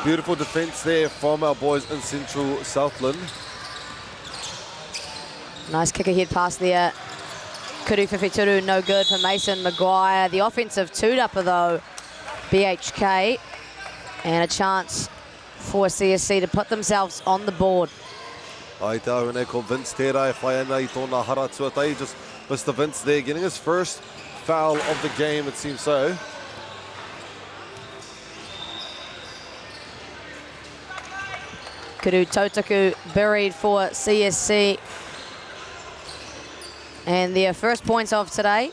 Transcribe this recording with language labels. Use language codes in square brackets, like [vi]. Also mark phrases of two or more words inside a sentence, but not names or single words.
[en] Beautiful defense there from our boys in Central Southland. Nice kick ahead pass there. [mi] Kuru Whiwhi, [en] no good for Mason Maguire. The offensive two-dupper though, BHK, and a chance for CSC to put themselves on the board. [mi] Ai te au nei ko Vince tērā e whai ana I tōna hara tuatai. [en] Just Mr. Vince there getting his first foul of the game, it seems so. [mi] Kuru Tautaku [en] buried for CSC. And their first points of today.